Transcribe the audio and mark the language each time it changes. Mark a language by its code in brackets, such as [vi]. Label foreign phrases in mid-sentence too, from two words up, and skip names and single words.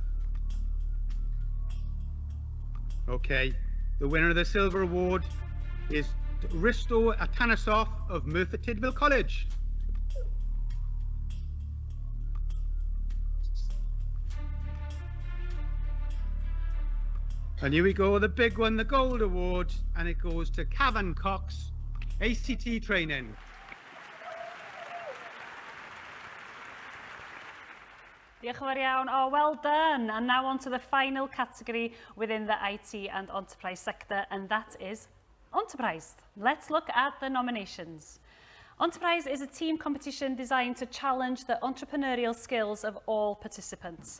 [en] Okay, the winner of the silver award is Risto Atanesov of Merthyr Tydfil College. And here we go, the big one, the gold award, and it goes to Cavan Cox, ACT training. [cy] Diolch yn fawr iawn. [en] Oh, well done. And now on to the final category within the IT and enterprise sector, and that is Enterprise. Let's look at the nominations. Enterprise is a team competition designed to challenge the entrepreneurial skills of all participants.